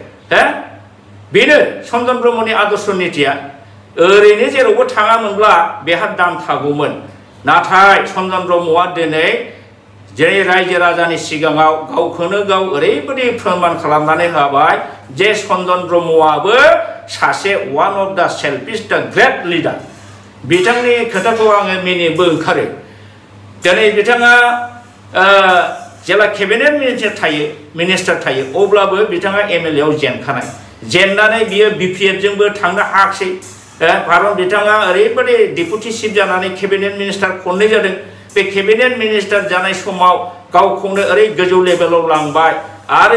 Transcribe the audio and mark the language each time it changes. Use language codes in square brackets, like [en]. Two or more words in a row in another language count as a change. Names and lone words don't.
[brx] बेनो चन्दन ब्रह्मनि आदर्श नीतिया ओरैनो जेरावबो थाङामोनब्ला बेहा दाम थागौमोन नाथाय चन्दन ब्रह्मआ दिनै जेरै रायजो राजानि सिगाङाव गावखौनो गाव ओरैबायदि फोरमान खालामनानै होबाय जे चन्दन ब्रह्मआबो सासे [en] one of the selfish the great leader [brx] बिथांनि खोथाखौ आङो मिनिनोबो ओंखारो दिनै बिथाङा जेला [en] cabinet minister [brx] थायो अब्लाबो बिथाङा MLA-आव जेनखानाय जेननानै बियो BPF-जोंबो थांनो हायाखै खारन बिथाङा ओरैबायदि [en] deputy chief [brx] जानानै [en] cabinet minister [brx] खननै जादों बे [en] cabinet minister [brx] जानाय समाव गावखौनो ओरै गोजौ लेभेलाव लांबाय आरो